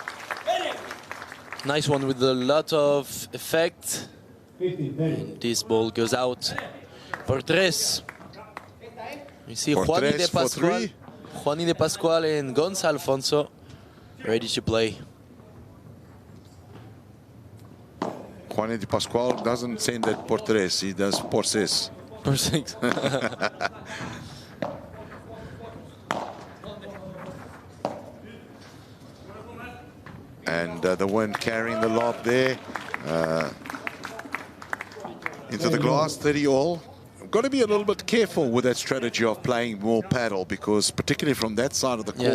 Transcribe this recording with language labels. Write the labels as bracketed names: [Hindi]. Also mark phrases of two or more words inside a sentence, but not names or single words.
[English] Nice one with a lot of effect. And this ball goes out for tres. You see Juani de Pascual, Juani de Pascual and Gonza Alfonso ready to play. Juani de Pascual doesn't send it [Spanish] por tres, [English] he does [Spanish] por seis. [English] Por six. And the one carrying the lob there into the glass, 30 all. Got to be a little bit careful with that strategy of playing more paddle, because particularly from that side of the court,